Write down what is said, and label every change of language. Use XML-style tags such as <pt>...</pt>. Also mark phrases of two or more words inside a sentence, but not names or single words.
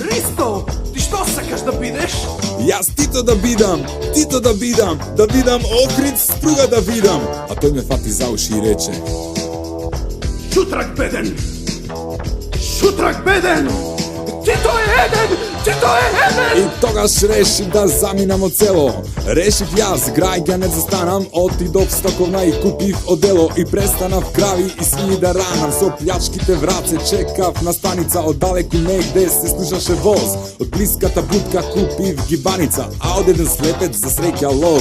<mk>Ристо, ти што сакаш да бидеш? Јас тито да бидам, да видам Охрид струга да видам. А тој ме фати за уши и рече: Шутрак беден! Шутрак беден! Тито е еден!</mk> <sr>Znači to je heaven!</sr> <mk>I тогаш решив да заминам од село. Решив јас, граѓанец да станам, отидов стаковна и купив одело и престанав крави и свини да ранам. Со плячките враце чекав на станица, оддалеку негде се слушаше воз. Од блиската будка купив гибаница, а од еден слепец засреќа лоз.</mk>